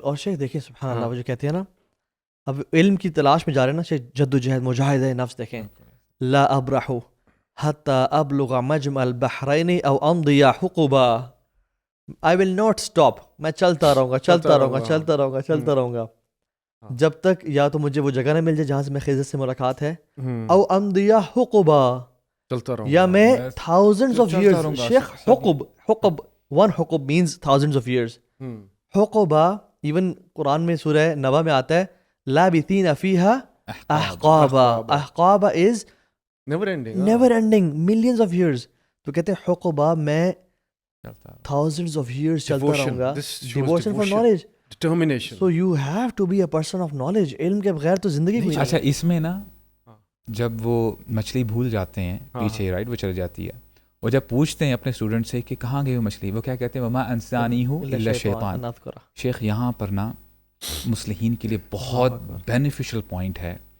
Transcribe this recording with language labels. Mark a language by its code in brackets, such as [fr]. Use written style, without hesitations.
[ur] اور شیخ دیکھیں سبحان اللہ, وہ جو کہتے ہیں نا اب علم کی تلاش میں جا رہے ہیں نا, شیخ جد و جہد مجاہدہ نفس دیکھیں, [ar] لا ابرح حتی ابلغ مجمع البحرین او امضی حقبا, [en] I will not stop, [ur] میں چلتا رہوں گا جب تک یا تو مجھے وہ جگہ نہ مل جائے جہاں سے میں خضر سے ملاقات ہے, [ar] او امضی حقبا, [ur] یا میں [en] thousands of years. شیخ حقب one حقب means thousands of years. [ur] حقبا even قرآن میں سورہ نبا میں آتا ہے, [ar] لابثین فیہا احقابا. [en] احقابا is never ending, millions of years. [ur] تو کہتے ہیں حقبا میں [en] thousands of years [ur] چلتا رہوں گا. [en] Devotion for knowledge, determination. So you have to be a person of knowledge. [ur] علم کے بغیر تو زندگی کوئی نہیں. اچھا اس میں نا جب وہ مچھلی بھول جاتے ہیں پیچھے, رائٹ, وہ چل جاتی ہے, وہ جب پوچھتے ہیں اپنے اسٹوڈنٹ سے کہ کہاں گئی وہ مچھلی, وہ کیا کہتے ہیں, [ar] وما انسانیہ الا شیطان. [ur] شیخ یہاں پر نا مصلحین کے لیے بہت بینیفیشل پوائنٹ ہے.